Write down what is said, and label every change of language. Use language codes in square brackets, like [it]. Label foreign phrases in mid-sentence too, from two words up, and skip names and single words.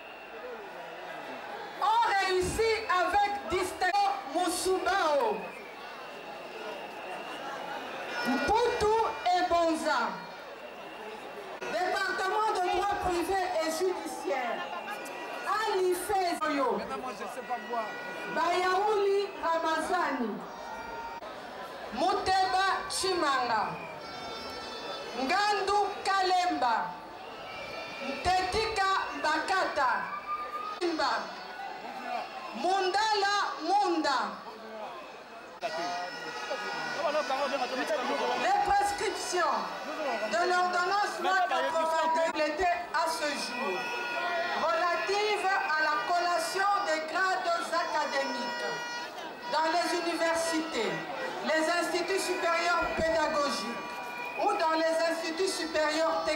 [fr] On réussit avec distinction Musubao, Mputu et Bonza. Département de droit privé et judiciaire, Ali Fezoyo, Bayaouli Ramazani, Muteba Chimanga, Ngandu Kalemba, Tetika Bakata, Mundala Munda. Les prescriptions de l'ordonnance loi 82 étaient à ce jour relatives à la collation des grades académiques dans les universités, les instituts supérieurs pédagogiques ou dans les instituts supérieurs techniques.